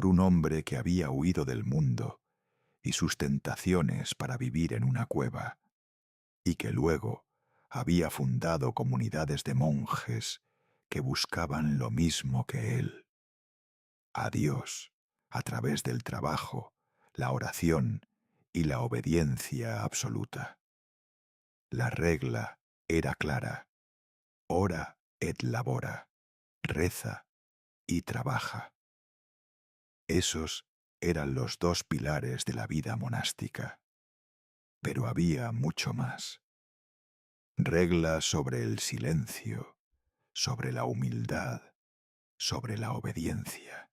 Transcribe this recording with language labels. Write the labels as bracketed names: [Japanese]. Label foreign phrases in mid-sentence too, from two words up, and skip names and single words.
[Spanish] un hombre que había huido del mundo y sus tentaciones para vivir en una cueva, y que luego había fundado comunidades de monjes que buscaban lo mismo que él: a Dios, a través del trabajo, la oración y la obediencia absoluta. La regla era clara: [Latin] ora et labora, [Spanish] reza y trabaja. Esos eran los dos pilares de la vida monástica. Pero había mucho más. Reglas sobre el silencio, sobre la humildad, sobre la obediencia.